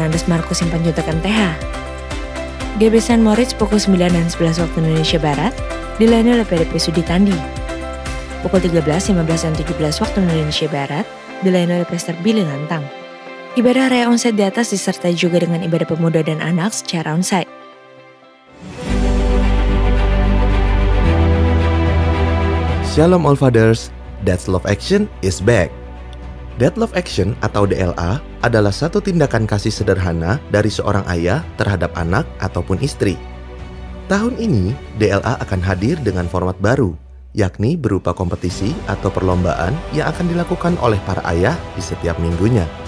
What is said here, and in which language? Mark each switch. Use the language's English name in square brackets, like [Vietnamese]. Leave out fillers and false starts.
[Indonesian] Andes Markus Simpan Juntak MTH. GB San Moritz pukul 9 dan 11 waktu Indonesia Barat, dilayani oleh PDP Sudi Tandi. Pukul 13, 15, dan 17 waktu Indonesia Barat, dilayani oleh Pastor Billy Lantang. Ibadah raya onsite di atas disertai juga dengan ibadah pemuda dan anak secara onsite. [English] Shalom all fathers, Dad's Love Action is back. [Indonesian] Dad Love Action atau DLA adalah satu tindakan kasih sederhana dari seorang ayah terhadap anak ataupun istri. Tahun ini, DLA akan hadir dengan format baru, yakni berupa kompetisi atau perlombaan yang akan dilakukan oleh para ayah di setiap minggunya.